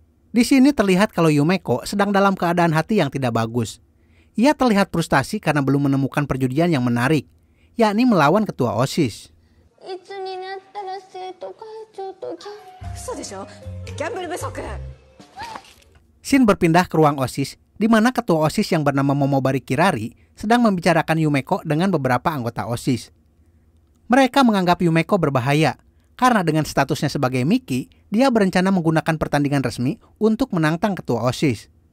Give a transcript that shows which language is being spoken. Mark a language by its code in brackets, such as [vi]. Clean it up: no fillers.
[id] Di sini terlihat kalau Yumeko sedang dalam keadaan hati yang tidak bagus. Ia terlihat frustasi karena belum menemukan perjudian yang menarik, yakni melawan ketua OSIS. [ja] いつになったら生徒会長と嘘でしょギャンブル不足 [id] Shin berpindah ke ruang OSIS, di mana ketua OSIS yang bernama Momobari Kirari sedang membicarakan Yumeko dengan beberapa anggota OSIS. Mereka menganggap Yumeko berbahaya, karena dengan statusnya sebagai Miki, dia berencana menggunakan pertandingan resmi untuk menantang ketua OSIS.